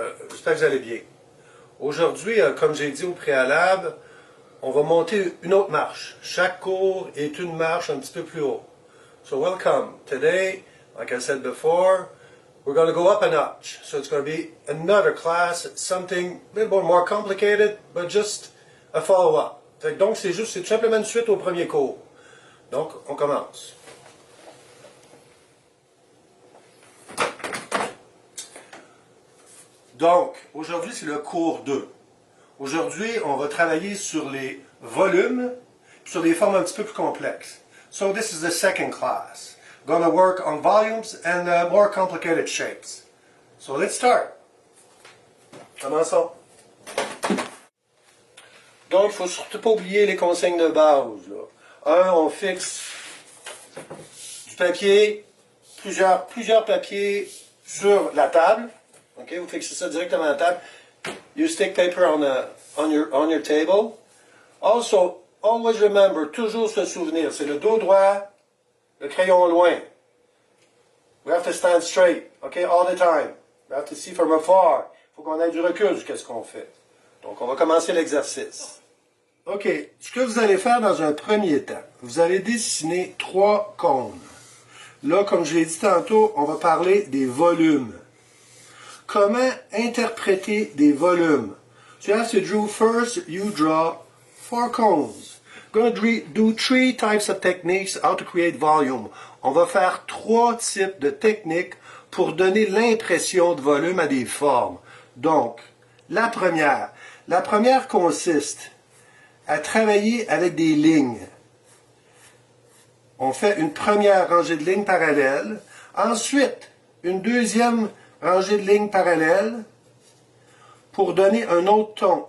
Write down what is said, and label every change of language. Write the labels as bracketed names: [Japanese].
[French] J'espère que vous allez bien. Aujourd'hui, comme j'ai dit au préalable, on va monter une autre marche. Chaque cours est une marche un petit peu plus haut. [English] So welcome. Today, like I said before, we're going to go up a notch. So it's going to be another class, something a little bit more complicated, but just a follow-up. [French] Donc c'est tout simplement une suite au premier cours. Donc, on commence. Donc, aujourd'hui, c'est le cours 2. Aujourd'hui, on va travailler sur les volumes, sur des formes un petit peu plus complexes. [English] So, this is the second class. Going to work on volumes and more complicated shapes. So, let's start. [French] Commençons. Donc, il ne faut surtout pas oublier les consignes de base. Là. On fixe du papier, plusieurs papiers sur la table. Okay, vous fixez ça directement à la table. [English] You stick paper on your table. Also, always remember, [French] toujours se souvenir, c'est le dos droit, le crayon loin. [English] We have to stand straight, okay, all the time. We have to see from afar. [French] Il faut qu'on ait du recul sur ce qu'on fait. Donc, on va commencer l'exercice. OK, ce que vous allez faire dans un premier temps, vous allez dessiner 3 cônes. Là, comme je l'ai dit tantôt, on va parler des volumes. Comment interpréter des volumes? [English] So you have to draw first, you draw 4 cones. We're going to do 3 types of techniques how to create volume. [French] On va faire 3 types de techniques pour donner l'impression de volume à des formes. Donc, la première consiste à travailler avec des lignes. On fait une première rangée de lignes parallèles. Ensuite, une deuxième rangée de lignes parallèles pour donner un autre ton.